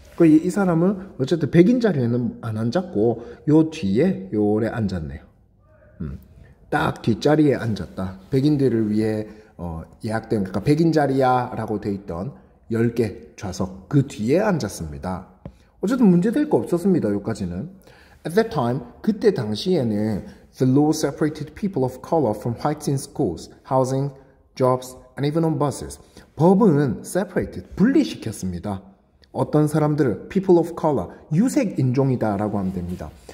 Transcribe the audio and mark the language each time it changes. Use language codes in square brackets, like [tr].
[ko] 이 사람은 어쨌든 백인 자리에는 안 앉았고 요 뒤에 요래 앉았네요. 딱 뒷자리에 앉았다. 백인들을 위해 예약된, 그러니까 백인 자리야 라고 돼 있던 10개 좌석 그 뒤에 앉았습니다. 어쨌든 문제될 거 없었습니다. 여기까지는. [en] At that time, [ko] 그때 당시에는 [en] the law separated people of color from whites in schools, housing, jobs, and even on buses. [ko] 법은 separated, 분리시켰습니다. 어떤 사람들을 [en] people of color, [ko] 유색 인종이다 라고 하면 됩니다.